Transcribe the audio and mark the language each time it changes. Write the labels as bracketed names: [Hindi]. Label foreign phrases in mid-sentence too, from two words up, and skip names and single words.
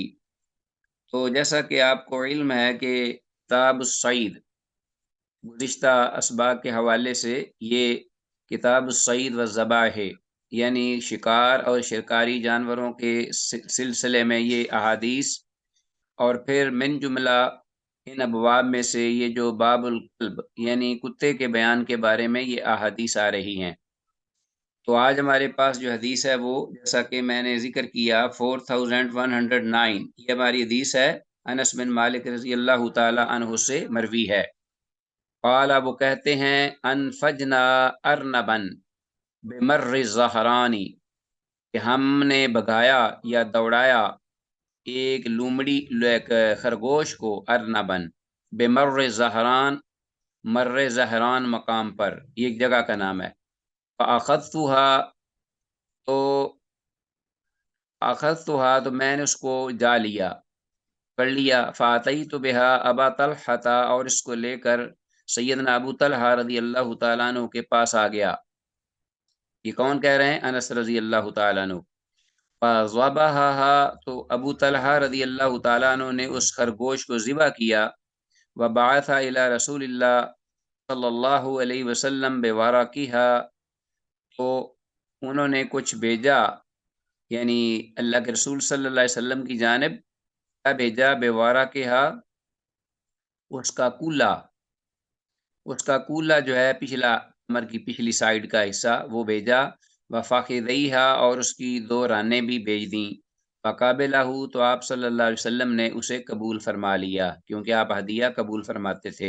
[Hindi] तो जैसा कि आपको इल्म है कि किताब सईद गुज़िश्ता असबाक के हवाले से ये किताब सईद व ज़बाह, यानी शिकार और शिकारी जानवरों के सिलसिले में ये अहादीस, और फिर मिन जुमला इन अबवाब में से ये जो [Arabic] باب الكلب [Hindi] यानी कुत्ते के बयान के बारे में ये अहादीस आ रही हैं। तो आज हमारे पास जो हदीस है वो, जैसा कि मैंने जिक्र किया, 4109 ये हमारी हदीस है। अनस बिन मालिक [Arabic] رضي الله تعالى عنه [Hindi] से मरवी है। क़ाला, वो कहते हैं, [Arabic] أنفجنا أرنبا بمر الظهران, [Hindi] कि हमने भगाया या दौड़ाया एक लूमड़ी, एक खरगोश को, [Arabic] أرنبا بمر الظهران, [Hindi] मर्र ज़हरान मकाम पर, ये एक जगह का नाम है। फ़अख़ज़्तुहा, तो अख़ज़्तुहा, तो मैंने उसको जा लिया, पढ़ लिया। [Arabic] فأتيت بها أبا طلحة, [Hindi] और इसको लेकर सैयदना अबू तलहा [Arabic] رضي الله تعالى عنه [Hindi] के पास आ गया। ये कौन कह रहे हैं? अनस [Arabic] رضي الله تعالى عنه. [Hindi] फ़ज़बहहा, तो अबू तलहा [Arabic] رضي الله تعالى عنه [Hindi] ने उस खरगोश को ज़िबा किया। [Arabic] وبعث إلى رسول الله صلى الله عليه وسلم بوركها, [Hindi] तो उन्होंने कुछ भेजा, यानी अल्लाह के रसूल [Arabic] صلى الله عليه وسلم [Hindi] की जानिब क्या भेजा? बिवराकिहा, उसका कूला, उसका कूला जो है पिछला कमर की पिछली साइड का हिस्सा, वो भेजा। [Arabic] وفخذيها, [Hindi] और उसकी दो रानें भी भेज दी। फ़क़ाबिलहू, तो आप [Arabic] صلى الله عليه وسلم [Hindi] ने उसे कबूल फरमा लिया, क्योंकि आप हदिया कबूल फरमाते थे।